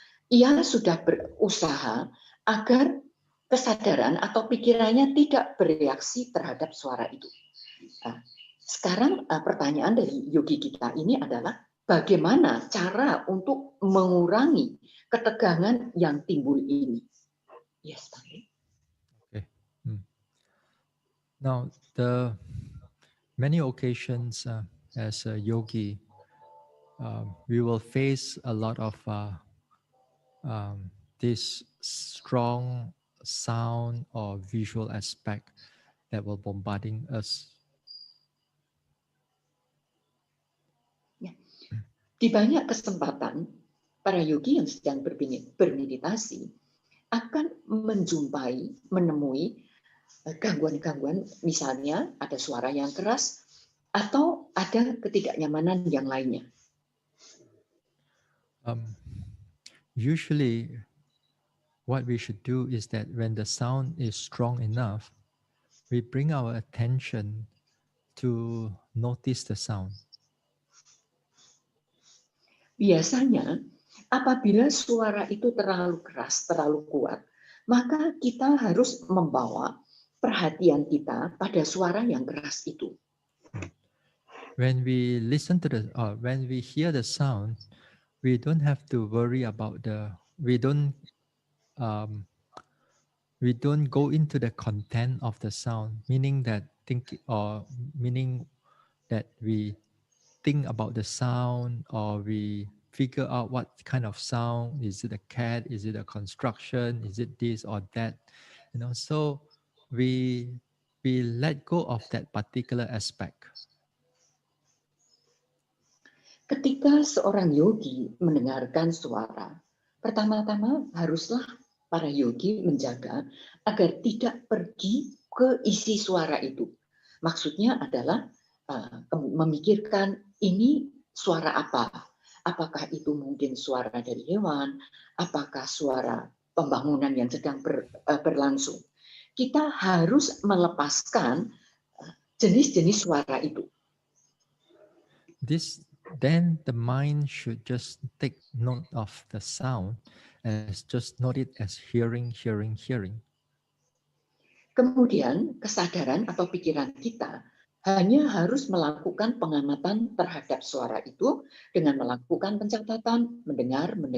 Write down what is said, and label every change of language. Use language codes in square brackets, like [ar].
[id] Ia sudah berusaha agar kesadaran atau pikirannya tidak bereaksi terhadap suara itu. Sekarang pertanyaan dari yogi kita ini adalah bagaimana cara untuk mengurangi ketegangan yang timbul ini? [en] Yes, Bante. Okay. Now, the many occasions as a yogi, we will face a lot of this strong sound or visual aspect that will bombarding us. [id] Di banyak kesempatan, para yogi yang sedang bermeditasi akan menemui gangguan-gangguan, misalnya ada suara yang keras atau ada ketidaknyamanan yang lainnya. [en] Usually, what we should do is that when the sound is strong enough, we bring our attention to notice the sound. [id] Biasanya, apabila suara itu terlalu keras, terlalu kuat, maka kita harus membawa perhatian kita pada suara yang keras itu. [en] When we listen to when we hear the sound, we don't have to worry about um, we don't go into the content of the sound, meaning that we think about the sound, or we figure out what kind of sound. Is it a cat? Is it a construction? Is it this or that? So we let go of that particular aspect. [id] Ketika seorang yogi mendengarkan suara, pertama-tama haruslah para yogi menjaga agar tidak pergi ke isi suara itu. Maksudnya adalah memikirkan ini suara apa? Apakah itu mungkin suara dari hewan? Apakah suara pembangunan yang sedang berlangsung? Kita harus melepaskan jenis-jenis suara itu. [en] Then the mind should just take note of the sound as just note it as hearing. [id] Kemudian kesadaran atau pikiran kita hanya harus melakukan pengamatan terhadap suara itu dengan melakukan pencatatan, mendengar.